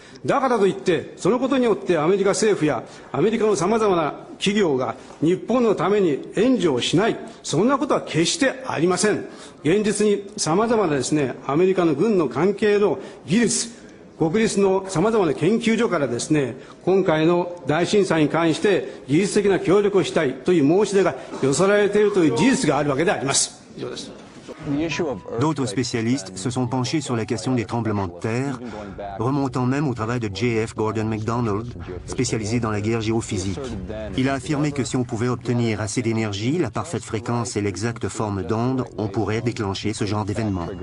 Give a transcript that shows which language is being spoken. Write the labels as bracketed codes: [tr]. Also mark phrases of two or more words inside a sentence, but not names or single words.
[ja] だからといってそのことによってアメリカ政府やアメリカのさまざまな企業が日本のために援助をしないそんなことは決してありません。現実にさまざまなですねアメリカの軍の関係の技術国立のさまざまな研究所からですね今回の大震災に関して技術的な協力をしたいという申し出が寄せられているという事実があるわけであります。以上です。 [fr] D'autres spécialistes se sont penchés sur la question des tremblements de terre, remontant même au travail de J.F. Gordon MacDonald, spécialisé dans la guerre géophysique. Il a affirmé que si on pouvait obtenir assez d'énergie, la parfaite fréquence et l'exacte forme d'onde, on pourrait déclencher ce genre d'événement.